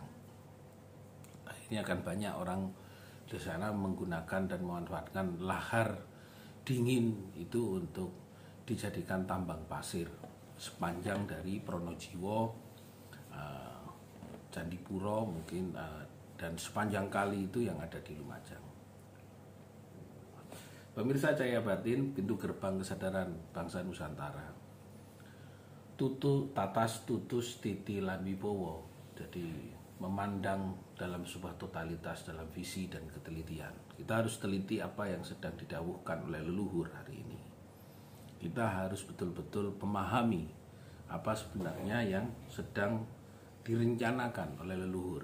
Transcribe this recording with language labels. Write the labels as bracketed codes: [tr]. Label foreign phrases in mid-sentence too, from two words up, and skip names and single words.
[id] Nah, ini akan banyak orang di sana menggunakan dan memanfaatkan lahar dingin itu untuk dijadikan tambang pasir sepanjang dari Pronojiwo, Candipuro mungkin, dan sepanjang kali itu yang ada di Lumajang. Pemirsa Cahaya Batin, pintu gerbang kesadaran bangsa Nusantara. [jv] Tatas, tutus, titi, lan wibowo. [id] Jadi memandang dalam sebuah totalitas, dalam visi dan ketelitian. Kita harus teliti apa yang sedang didhawuhkan oleh leluhur hari ini. Kita harus betul-betul memahami apa sebenarnya yang sedang direncanakan oleh leluhur.